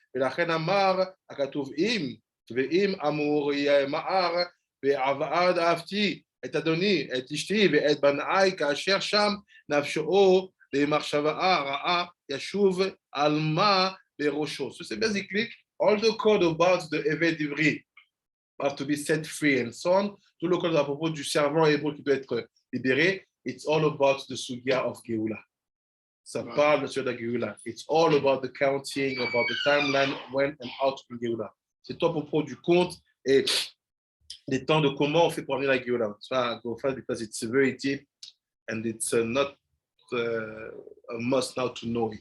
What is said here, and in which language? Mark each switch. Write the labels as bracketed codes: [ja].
[he] ולכן אמר הכתוב ואם אמור יאמר ועבד אהבתי את אדוני את אשתי ואת בניי כאשר שם נפשו למחשבה רעה ישוב על מה בראשו. [en] So [fr] c'est [en] basically all the code about the Eved Ivri have to be set free and so on. [fr] Tout le code à propos du servant hébreu qui doit être libéré, [en] it's all about the sugya of Geula. [fr] Ça parle de la Geula. [en] It's all about the counting, about the timeline, when and how to be Geula. [fr] C'est tout à propos du compte et des temps de comment on fait pour amener la Geula. [en] So go fast because it's very deep and it's not a must now to know it.